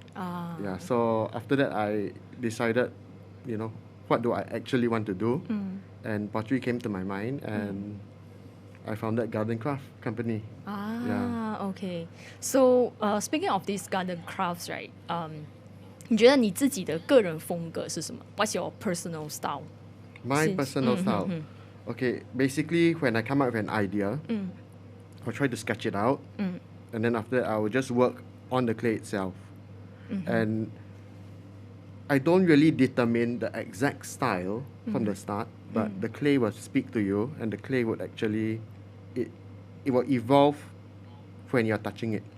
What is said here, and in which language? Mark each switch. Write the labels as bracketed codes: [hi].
[en] Yeah, so after that I decided, what do I actually want to do? And pottery came to my mind, and I founded Gardencraft company. Okay. So speaking of these garden crafts, right? [zh] 你觉得你自己的个人风格是什么？ [en] What's your personal style? My personal style. Okay, basically when I come up with an idea, I'll try to sketch it out, and then after that I will just work on the clay itself. And I don't really determine the exact style from the start, but the clay will speak to you, and the clay would actually, it will evolve when you're touching it.